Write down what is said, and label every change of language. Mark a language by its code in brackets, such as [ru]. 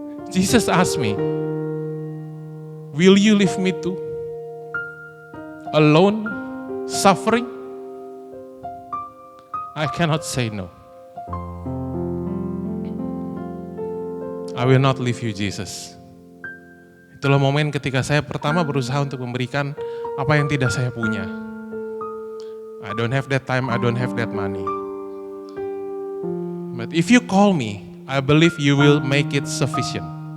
[en] Jesus asked me, will you leave me too? Alone, suffering? I cannot say no. I will not leave you, Jesus. [id] Itulah momen ketika saya pertama berusaha untuk memberikan apa yang tidak saya punya. [en] I don't have that time, I don't have that money. But if you call me, I believe you will make it sufficient.